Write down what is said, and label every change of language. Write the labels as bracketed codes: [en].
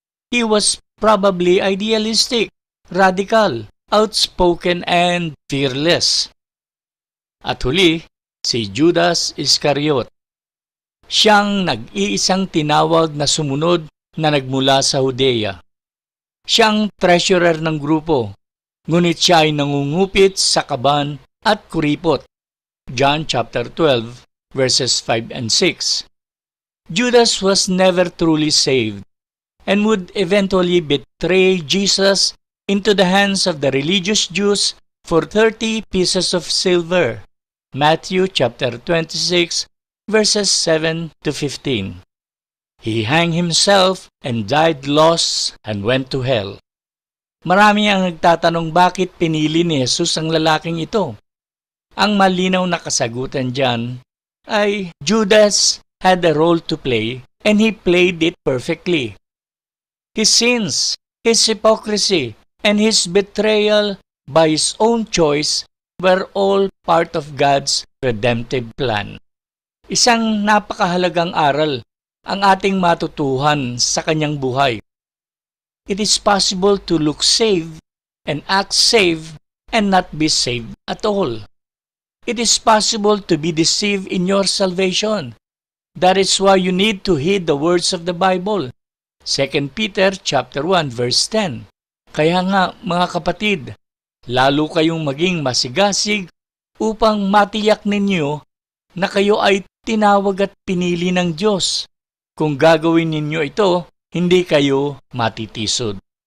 [en] He was probably idealistic, radical, outspoken, and fearless. [tl] At huli, si Judas Iscariot. Siyang nag-iisang tinawag na sumunod na nagmula sa Judea. Siyang treasurer ng grupo, ngunit siya ay nangungupit sa kaban at kuripot. [en] John chapter 12 verses 5 and 6. Judas was never truly saved and would eventually betray Jesus into the hands of the religious Jews for 30 pieces of silver. Matthew chapter 26 verses 7 to 15. He hanged himself and died lost and went to hell. [tl] Marami ang nagtatanong bakit pinili ni Jesus ang lalaking ito. Ang malinaw na kasagutan diyan ay [en] Judas had a role to play and he played it perfectly. His sins, his hypocrisy, and his betrayal by his own choice were all part of God's redemptive plan. [tl] Isang napakahalagang aral ang ating matutuhan sa kanyang buhay. [en] It is possible to look saved and act saved and not be saved at all. It is possible to be deceived in your salvation. That is why you need to heed the words of the Bible. 2 Peter chapter 1 verse 10. [tl] Kaya nga mga kapatid, lalo kayong maging masigasig upang matiyak ninyo na kayo ay tinawag at pinili ng Diyos. Kung gagawin ninyo ito, hindi kayo matitisod.